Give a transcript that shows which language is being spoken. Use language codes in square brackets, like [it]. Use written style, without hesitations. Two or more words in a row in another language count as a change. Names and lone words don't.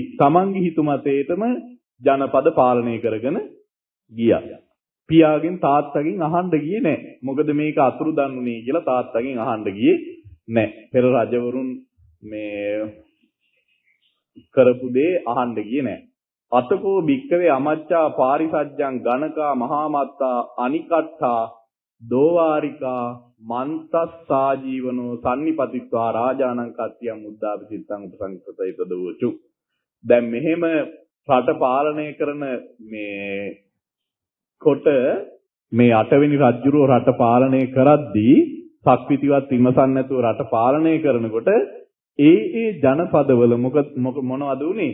[si] තමන්ගේ හිතු මතේටම ජනපද පාලනය කරගෙන ගියා. පියාගෙන් තාත්තගෙන් අහන්න ගියේ නෑ. මොකද මේක අතුරුදන් වුණේ කියලා තාත්තගෙන් අහන්න ගියේ නෑ. පෙර රජවරුන් මේ කරපු දේ අහන්න ගියේ නෑ. [pi] අතකෝ භික්කවේ අමච්චා පාරිසජ්ජං ගණකා මහාමත්තා අනිකට්ඨා දෝවාරිකා මන්තස්සා ජීවනෝ සම්නිපතිත්වා රාජානං කත්තියම් මුද්දාපිසිත්තං උපසංකතයිත දෝචු. [si] දැන් මෙහෙම රට පාලනය කරන මේ කොට මේ අටවෙනි රජුරෝ රට පාලනය කරද්දී සක්විතිවත් විමසන්නේ නැතුව රට පාලනය කරනකොට ඒ ජනපදවල මොනවද උනේ?